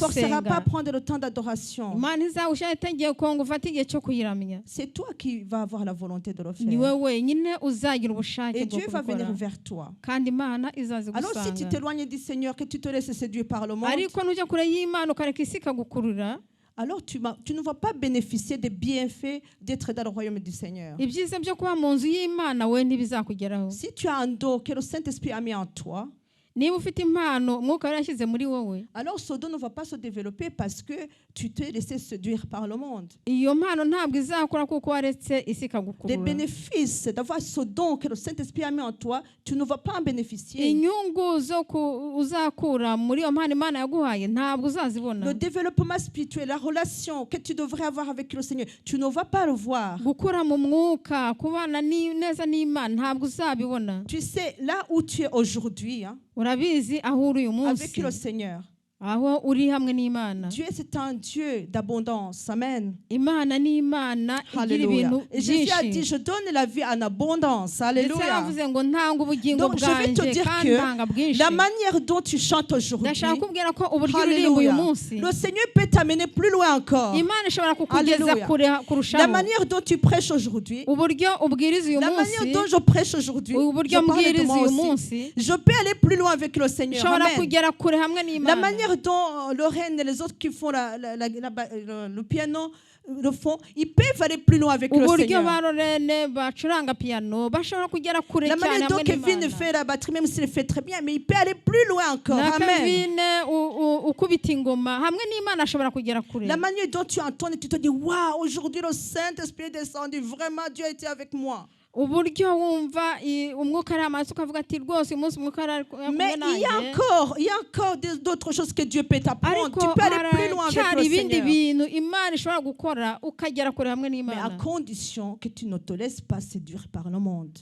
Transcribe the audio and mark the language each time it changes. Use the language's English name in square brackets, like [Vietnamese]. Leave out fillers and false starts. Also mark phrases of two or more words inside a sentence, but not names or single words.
[French] te forcera pas à [Kinyarwanda] gusenga. [French] prendre le temps d'adoration. [Kinyarwanda] Imana izagushyira itegeko ngo ufate igihe cyo kuyiramya. [French] C'est toi qui vas avoir la volonté de le [Kinyarwanda] Ni [French] faire. [Kinyarwanda] wowe wenyine uzagira ubushake [French] Et [Kinyarwanda] bwo [French] Dieu va venir [Kinyarwanda] kubikora, [French] vers toi. [Kinyarwanda] kandi Imana [French] Alors si tu [Kinyarwanda] izazigusanga. [French] t'éloignes du Seigneur, que tu te laisses séduire par le monde, [Kinyarwanda] Ariko nujya kure y'Imana ukareka isi ikagukurura, [French] alors tu ne vas pas bénéficier des bienfaits d'être dans le royaume du Seigneur. [Kinyarwanda] ibyiza byo kuba mu nzu y'Imana we ntibizakugeraho. [French] Si tu as un don que le Saint-Esprit a mis en toi, [Kinyarwanda] Niba ufite impano umwuka wari yashyize muri wowe, [French] alors ce don ne va pas se développer parce que tu t'es laissé séduire par le monde. [Kinyarwanda] iyo mpano ntabwo izakora kuko waretse isi [French] Les [Kinyarwanda] ikagukurura. [French] bénéfices d'avoir ce don que le Saint-Esprit a mis en toi, tu ne vas pas en bénéficier. [Kinyarwanda] Inyungu zo uzakura muri iyo mpano Imana yaguhaye ntabwo uzazibona. [French] Le développement spirituel, la relation que tu devrais avoir avec le Seigneur, tu ne vas pas le voir. [Kinyarwanda] Gukura mu mwuka, kubana neza n'Imana ntabwo uzabibona. [French] Tu sais, là où tu es aujourd'hui, hein, [Kinyarwanda] Urabizi aho uri uyu [French] avec [Kinyarwanda] munsi, [French] le Seigneur, [Kinyarwanda] aho uri hamwe n'Imana. [French] Dieu c'est un Dieu d'abondance. Amen. [Kinyarwanda] Imana ni Imana igira [French] Alléluia. [Kinyarwanda] ibintu [French] Et Jésus a dit, [Kinyarwanda] byinshi. [French] je donne la vie en abondance. [Kinyarwanda] Ndetse [French] Alléluia. [Kinyarwanda] yaravuze ngo ntanga ubugingo [French] Donc je vais te [Kinyarwanda] bwanjye [French] dire [Kinyarwanda] kandi ntanga [French] que [Kinyarwanda] bwinshi. [French] la manière dont tu chantes aujourd'hui, [Kinyarwanda] Ndashaka kubwira ko uburyo uririmba uyu [French] Alléluia, [Kinyarwanda] munsi, [French] le Seigneur peut t'amener plus loin encore. [Kinyarwanda] Imana ishobora kukugeza [French] Alléluia. [Kinyarwanda] kure [French] La [Kinyarwanda] kurushaho. [French] manière dont tu prêches aujourd'hui, [Kinyarwanda] Uburyo ubwiriza uyu [French] la [Kinyarwanda] munsi, [French] manière dont je prêche aujourd'hui, je [Kinyarwanda] uburyo [French] parle de [Kinyarwanda] mbwiriza [French] moi [Kinyarwanda] uyu [French] aussi. [Kinyarwanda] munsi, [French] Je peux aller plus loin avec le Seigneur. [Kinyarwanda] ishobora [French] Amen. [Kinyarwanda] kugera kure hamwe [French] La [Kinyarwanda] n'Imana. [French] manière dont Lorraine et les autres qui font le piano le font, ils peuvent aller plus loin avec le [Kinyarwanda] Uburyo [French] Seigneur. [Kinyarwanda] ba Lorene bacuranga piano bashobora kugera kure [French] La [Kinyarwanda] cyane [French] manière dont [Kinyarwanda] hamwe [French] Kevin [Kinyarwanda] n'Imana. [French] fait la batterie, même s'il le fait très bien, mais il peut aller plus loin encore. [Kinyarwanda] Na [French] Amen. [Kinyarwanda] Kevin ukubita ingoma hamwe n'Imana ashobora kugera kure. [French] La manière dont tu entends et tu te dis, waouh, aujourd'hui le Saint-Esprit est descendu, vraiment Dieu a été avec moi. [Kinyarwanda] Uburyo wumva umwuka ari amaso ukavuga ati rwose uyu munsi umwuka ari kumwe [French] Mais il y a encore d'autres choses que Dieu peut t'apprendre. [Kinyarwanda] ariko [French] Tu peux aller plus loin avec [Kinyarwanda] haracyari [French] le [Kinyarwanda] ibindi [French] Seigneur. [Kinyarwanda] bintu Imana ishobora gukora ukagera kure hamwe [French] Mais à [Kinyarwanda] n'Imana. [French] condition que tu ne te laisses pas séduire par le monde.